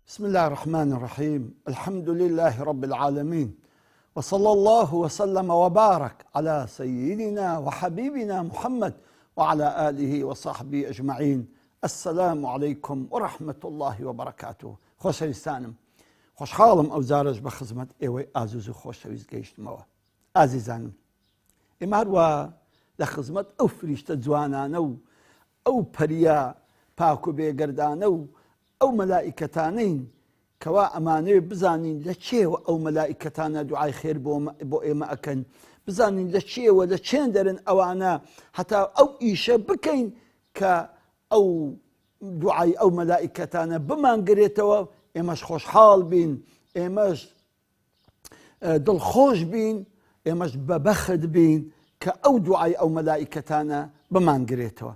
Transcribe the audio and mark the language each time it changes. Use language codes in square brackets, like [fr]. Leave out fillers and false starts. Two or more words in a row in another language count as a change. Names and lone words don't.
[ar] الله الرحمن الرحيم. الحمد لله رب العالمين، وصلى الله وسلم وبارك على سيدنا وحبيبنا محمد وعلى آله وصحبه أجمعين. السلام عليكم ورحمة الله وبركاته. [ckb] خۆشەویستانم، خۆشحاڵم ئەو جارەش بە خزمەت ئێوەی ئازوز و خۆشەویست گەیشتمەوە. ئازیزانم، ئێمە هەروە لە خزمەت ئەو فریشتە جوانانە و ئەو پەریە پاک و بێگەردانە و ئەو مەلائیکەتانەین کەوا ئەمانەوێ بزانین لە چێوە ئەو مەلائیکەتانە دوعای خێر بۆ ئێمە ئەکەن، بزانین لە چێوە لە چێن دەرن ئەوانە هەتا ئەو ئیشە بکەین کە ئەو دوعای ئەو مەلائیکەتانە بمانگرێتەوە، ئێمەش خۆشحاڵ بین، ئێمەش دڵخۆش بین، ئێمەش بەبەخت بین کە ئەو دوعای ئەو مەلائیکەتانە بمانگرێتەوە.